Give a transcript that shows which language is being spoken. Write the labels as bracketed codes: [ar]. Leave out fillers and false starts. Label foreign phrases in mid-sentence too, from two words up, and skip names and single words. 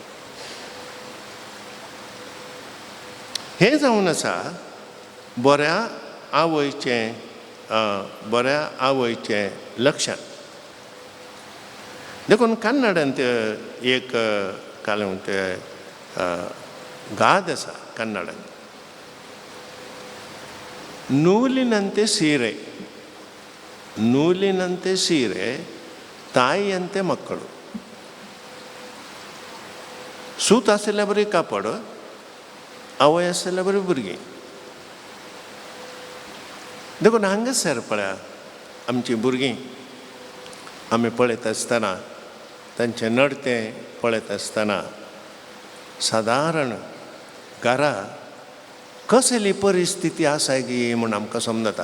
[kok] हें जावन आसा बऱ्या आवयचें लक्षण. देखून कन्नडांत एक काय म्हणते गाद आसा कन्नडांत. [kn] ನೂಲಿನಂತೆ ಸೀರೆ, ನೂಲಿನಂತೆ ಸೀರೆ, ತಾಯಿಯಂತೆ ಮಕ್ಕಳು. [kok] सूत आसल्या बरी कापड, आवय आसल्या बरी भुरगीं. देखून हांगासर पळया आमची भुरगीं आमी पळयत आसतना तांचें नडतें पळयत आसतना सादारण घरा कसली परिस्थिती आसा गी म्हूण आमकां समजता.